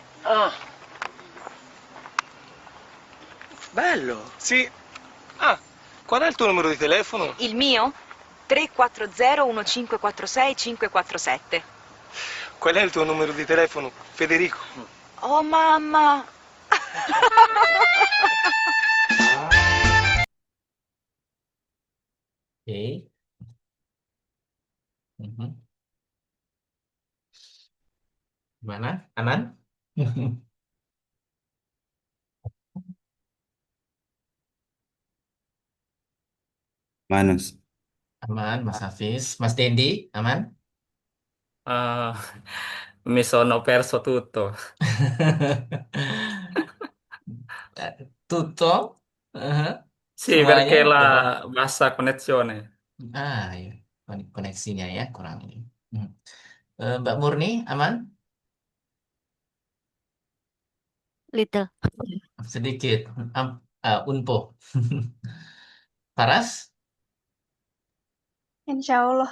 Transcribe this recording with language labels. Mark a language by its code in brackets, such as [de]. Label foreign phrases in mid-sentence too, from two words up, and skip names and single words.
[it] Ah. Bello. Sì. Ah, qual è il tuo numero di telefono? Il mio? 340 1546 547. Qual è il tuo numero di telefono, Federico? Oh mamma! [id] Oke. Mhm. Gimana? Aman? Manus. Aman, Mas Hafiz. Mas Dendi, aman? [it] Eh, mi sono perso tutto. Tutto? Eh, Sì, perché [id] semuanya udah [it] la bassa connessione. [id] ya, koneksinya ya kurang ini. Hmm. Mbak Murni, aman? Little. Sedikit. Unpo. Paras? [ar] Insya Allah.